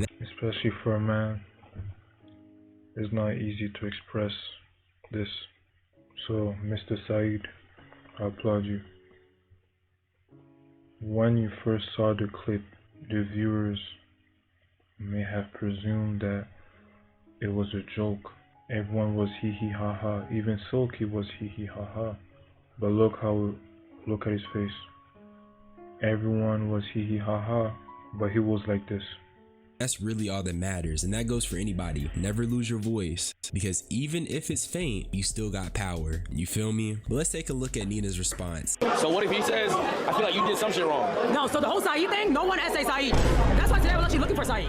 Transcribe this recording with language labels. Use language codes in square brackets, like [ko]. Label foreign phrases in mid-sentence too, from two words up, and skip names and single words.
[en] especially for a man, it's not easy to express this. So Mr. Saeed, I applaud you. When you first saw the clip, the viewers may have presumed that it was a joke. Everyone was hee hee ha ha. Even Silky was hee hee ha ha. But look at his face. Everyone was hee hee ha ha, but he was like this. that's really all that matters, and that goes for anybody. Never lose your voice, because even if it's faint, you still got power. You feel me? But let's take a look at Nina's response. So what if he says, I feel like you did some shit wrong? No, so the whole Saeed thing, no one essay Saeed. That's why today I was actually looking for Saeed.